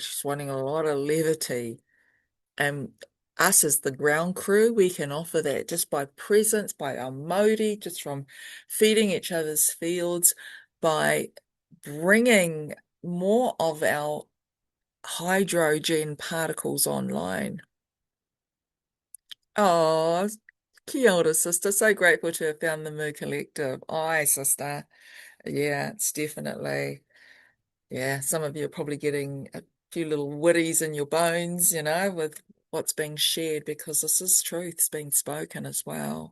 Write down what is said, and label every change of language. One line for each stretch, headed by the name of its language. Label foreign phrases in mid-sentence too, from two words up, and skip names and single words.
English: She's wanting a lot of levity. And us as the ground crew, we can offer that just by presence, by our Maori, just from feeding each other's fields, by bringing more of our hydrogen particles online.
Māori: Oh, kia ora,
English: sister. So grateful to have found the Moo Collective. Aye, sister. Yeah, it's definitely. Yeah, some of you are probably getting a few little witties in your bones, with what's being shared, because this is truth's being spoken as well.